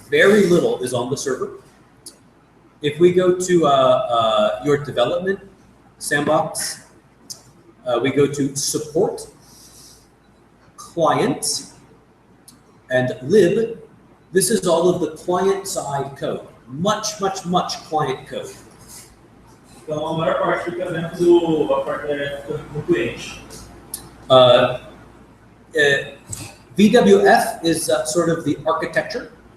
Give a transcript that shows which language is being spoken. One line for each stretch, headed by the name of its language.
English: Very little is on the server. If we go to your development sandbox, we go to support, client, and lib. This is all of the client-side code. Much client code.
Portuguese: Então, a maior parte fica dentro do cliente.
English: VWF is sort of the architecture.